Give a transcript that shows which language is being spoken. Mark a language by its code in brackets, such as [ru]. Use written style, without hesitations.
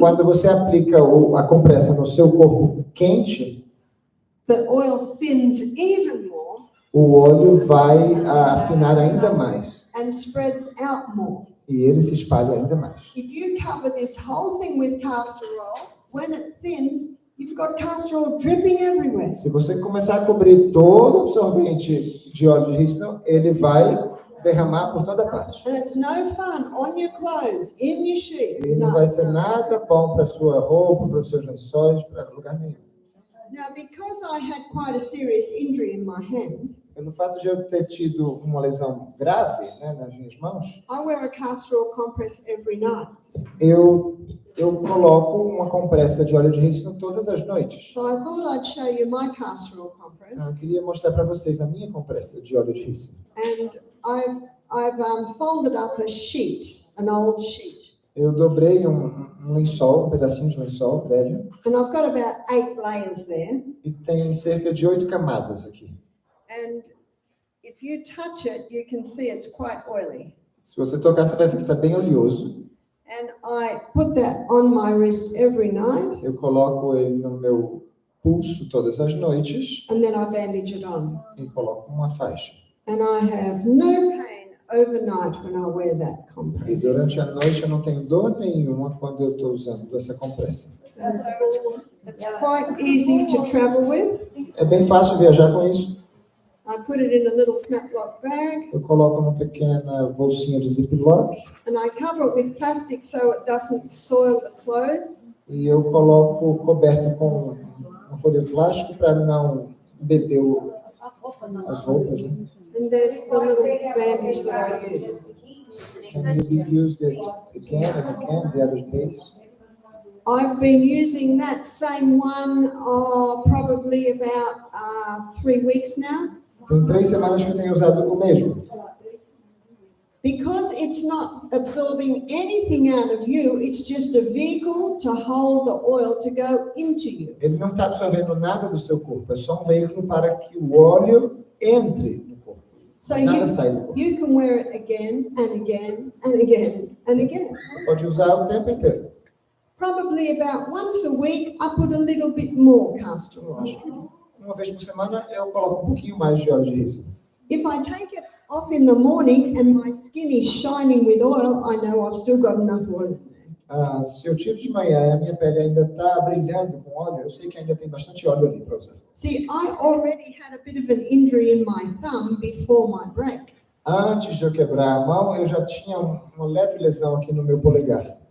[pt] quando você aplica a compressa no seu corpo quente, [en] the oil thins even more [pt] o óleo vai afinar ainda mais. [en] and spreads out more. [pt] E ele se espalha ainda mais. [en] If you cover this whole thing with castor oil, when it thins, you've got castor oil dripping everywhere. [pt] Se você começar a cobrir todo o absorvente de óleo de rícino, ele vai derramar por toda parte. [en] And it's no fun on your clothes, in your sheets. [pt] Ele não vai ser nada bom para sua roupa, para os seus lençóis, para lugar nenhum. [en] Now, because I had quite a serious injury in my hand, [pt] Pelo fato de eu ter tido uma lesão grave, né, nas minhas mãos, [en] I wear a castor oil compress every night. [pt] eu coloco uma compressa de óleo de rícino todas as noites. [en] So I thought I'd show you my castor oil compress. [pt] Então, eu queria mostrar para vocês a minha compressa de óleo de rícino. [en] And I've folded up a sheet, an old sheet. [pt] Eu dobrei um lençol, um pedacinho de lençol velho, [en] And I've got about 8 layers there. [pt] e tem cerca de 8 camadas aqui. [en] And if you touch it, you can see it's quite oily. [pt] Se você tocar, você vai ver que está bem oleoso. [en] And I put that on my wrist every night, [pt] Eu coloco ele no meu pulso todas as noites [en] and then I bandage it on. [pt] e coloco uma faixa. [en] And I have no pain overnight when I wear that [pt] E [en] compress. [pt] durante a noite eu não tenho dor nenhuma quando eu estou usando essa compressa. [en] And so it's quite easy to travel with. [pt] É bem fácil viajar com isso. [en] I put it in a little snap-lock bag, [pt] Eu coloco numa pequena bolsinha de ziplock [en] and I cover it with plastic so it doesn't soil the clothes. [pt] e eu coloco coberto com uma folha de plástico para não beber as roupas, né? [en] And there's the little bandage that I use. Can you be used it again and again the other days? I've been using that same one probably about 3 weeks now. [pt] Tem 3 semanas que eu tenho usado o mesmo. [en] Because it's not absorbing anything out of you, it's just a vehicle to hold the oil to go into you. [pt] Ele não está absorvendo nada do seu corpo, é só um veículo para que o óleo entre no corpo. [en] So [pt] Nada sai do corpo. [en] you can wear it again and again and again and again. [pt] Você pode usar o tempo inteiro. [en] Probably about once a week, I put a little bit more castor oil. [pt] Acho que uma vez por semana eu coloco um pouquinho mais de óleo de rícino. [en] If I take it off in the morning and my skin is shining with oil, I know I've still got enough oil in there. [pt] Se eu tiro de manhã e a minha pele ainda está brilhando com óleo, eu sei que ainda tem bastante óleo ali para usar. [en] See, I already had a bit of an injury in my thumb before my break. [pt] Antes de eu quebrar a mão, eu já tinha uma leve lesão aqui no meu polegar.